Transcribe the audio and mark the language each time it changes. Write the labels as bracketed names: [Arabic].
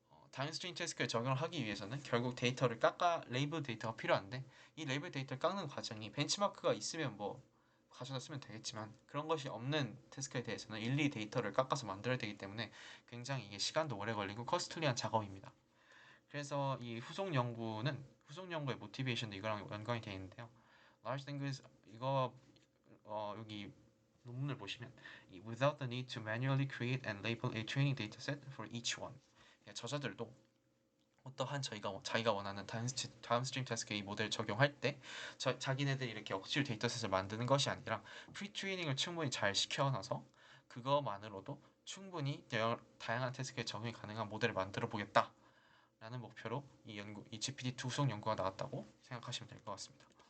[Korean] 다운스트림 태스크에 적용을 하기 위해서는 결국 데이터를 레이블 데이터가 필요한데 이 레이블 데이터를 깎는 과정이 벤치마크가 있으면 뭐 가져다 쓰면 되겠지만 그런 것이 없는 태스크에 대해서는 일일이 데이터를 깎아서 만들어야 되기 때문에 굉장히 이게 시간도 오래 걸리고 커스틀리한 작업입니다. 그래서 이 후속 연구의 모티베이션도 이거랑 연관이 되어 있는데요. [English] Large language [Korean] 이거 여기 논문을 보시면 [English] without the need to manually create and label a training dataset for each one. [Korean] 저자들도 어떠한 자기가 원하는 다운스트림 태스크의 이 모델 적용할 때 자기네들이 이렇게 억지로 데이터셋을 만드는 것이 아니라 프리트레이닝을 충분히 잘 시켜놔서 그거만으로도 충분히 다양한 태스크에 적용이 가능한 모델을 만들어 보겠다라는 목표로 이 GPT-2 후속 연구가 나왔다고 생각하시면 될 것 같습니다.